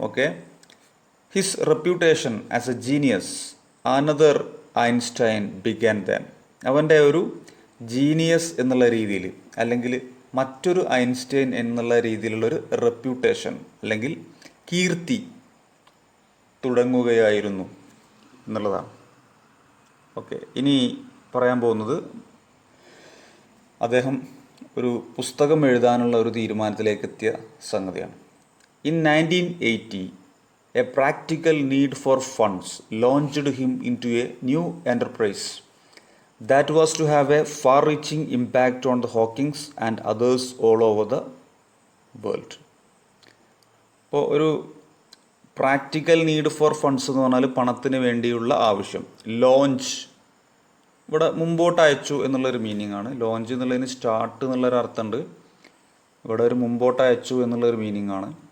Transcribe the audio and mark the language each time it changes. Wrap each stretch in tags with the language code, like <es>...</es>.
<ml>Okay,</ml> <en>his reputation as a genius another Einstein began then,</en> <ml>അവൻ്റെ ഒരു genius എന്നുള്ള രീതിയിൽ അല്ലെങ്കിൽ മറ്റൊരു ഐൻസ്റ്റൈൻ എന്നുള്ള രീതിയിലുള്ളൊരു റെപ്യൂട്ടേഷൻ അല്ലെങ്കിൽ കീർത്തി തുടങ്ങുകയായിരുന്നു എന്നുള്ളതാണ്. ഓക്കെ, ഇനി പറയാൻ പോകുന്നത് അദ്ദേഹം ഒരു പുസ്തകം എഴുതാനുള്ള ഒരു തീരുമാനത്തിലേക്ക് എത്തിയ സംഗതിയാണ്.</ml> <en>In 1980, a practical need for funds launched him in to a new enterprise that was to have a far-reaching impact on the Hawkins and others all over the world.</en> <ml>അപ്പോൾ ഒരു പ്രാക്ടിക്കൽ നീഡ് ഫോർ ഫണ്ട്സ് എന്ന് പറഞ്ഞാൽ പണത്തിന് വേണ്ടിയുള്ള ആവശ്യം. Launch ഇവിടെ മുമ്പോട്ട് അയച്ചു എന്നുള്ളൊരു മീനിങ് ആണ്. ലോഞ്ച് എന്നുള്ളതിന് സ്റ്റാർട്ട് എന്നുള്ളൊരു അർത്ഥമുണ്ട്. ഇവിടെ ഒരു മുമ്പോട്ട് അയച്ചു എന്നുള്ളൊരു മീനിങ് ആണ്.</ml>